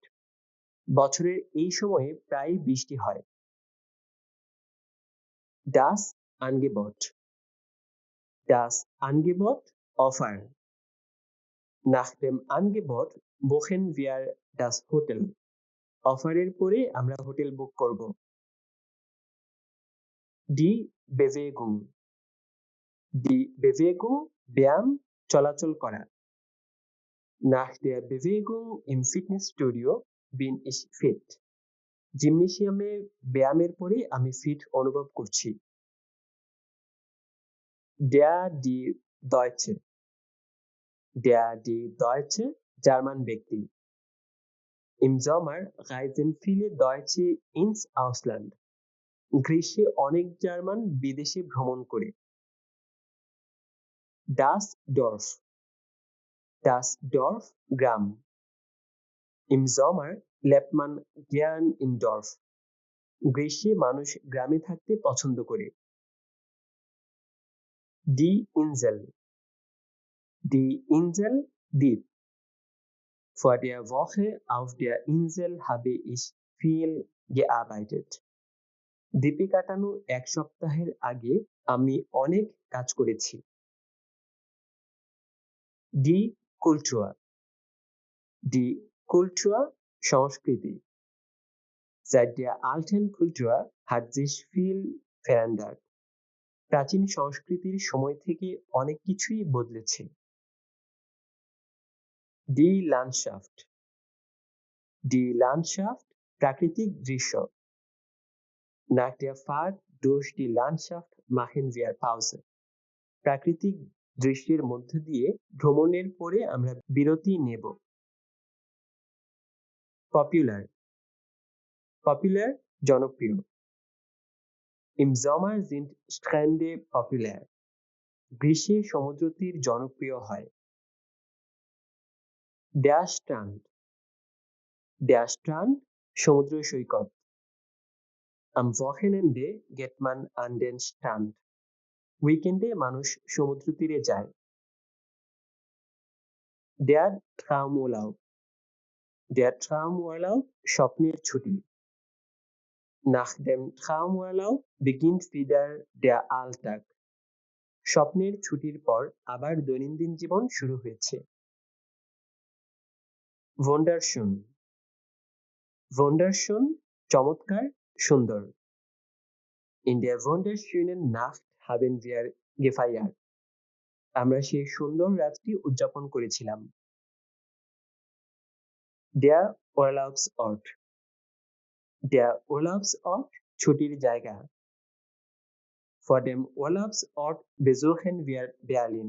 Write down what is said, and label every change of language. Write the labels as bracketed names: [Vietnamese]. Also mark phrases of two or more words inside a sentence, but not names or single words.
[Bangla] বছরের এই সময়ে প্রায় বৃষ্টি হয়। [German] Das Angebot. Das Angebot, Offer. Nach dem Angebot buchen wir das Hotel. [Bangla] অফারের পরে আমরা হোটেল বুক করব। [German] Die Bewegung. Die Bewegung, [Bangla] ব্যায়াম, চলাচল করা। [German] Nach der Bewegung im Fitnessstudio bin ich fit. [Bangla] জিমনেশিয়ামে ব্যায়ামের পরে আমি ফিট অনুভব করছি। [German] Der, die Deutsche. Der, die Deutsche, [Bangla] জার্মান ব্যক্তি। [German] Im Sommer reisen viele Deutsche ins Ausland. [Bangla] গ্রীষ্মে অনেক জার্মান বিদেশে ভ্রমণ করে। [German] Das Dorf. Das Dorf, গ্রাম। Im Sommer lebt man gern im Dorf. [Bangla] গ্রীষ্মে মানুষ গ্রামে থাকতে পছন্দ করে। [German] Die Insel. Die Insel, দ্বীপ। Vor der Woche auf der Insel habe ich viel gearbeitet. [Bangla] দ্বীপে কাটানো এক সপ্তাহের আগে আমি অনেক কাজ করেছি। [German] Die Kultur. Die Kultur, সংস্কৃতি। Seit der alten Kultur hat sich viel verändert. [Bangla] প্রাচীন সংস্কৃতির সময় থেকে অনেক কিছুই বদলেছে। [German] Die Landschaft. Die Landschaft, [Bangla] প্রাকৃতিক দৃশ্য। [German] Nach der Fahrt durch die Landschaft machen wir Pause. [Bangla] প্রাকৃতিক দৃশ্যের মধ্য দিয়ে ভ্রমণের পরে আমরা বিরতি নেব। [English] Popular. Popular, [Bangla] জনপ্রিয়। [German] Im Sommer sind Strände populär. [Bangla] গ্রীষ্মে সমুদ্রতীর জনপ্রিয় হয়। [German] Der Strand. Der Strand, [Bangla] সমুদ্র সৈকত। [German] Am Wochenende geht man an den Strand. [Bangla] উইকেন্ডে মানুষ সমুদ্র তীরে যায়। [German] Der Traumurlaub. Der Traumurlaub, [Bangla] স্বপ্নের ছুটি। [German] Nach dem Traumurlaub beginnt wieder der Alltag. [Bangla] স্বপ্নের ছুটির পর আবার দৈনন্দিন জীবন শুরু হয়েছে। [German] Wunderschön. Wunderschön, [Bangla] চমৎকার, সুন্দর। [German] In der wunderschönen Nacht haben wir gefeiert. [Bangla] আমরা সেই সুন্দর রাতটি উদযাপন করেছিলাম। [German] Der Urlaubsort. Der Urlaubsort, [Bangla] ছুটির জায়গা। [German] Vor dem Urlaubsort besuchen wir Berlin.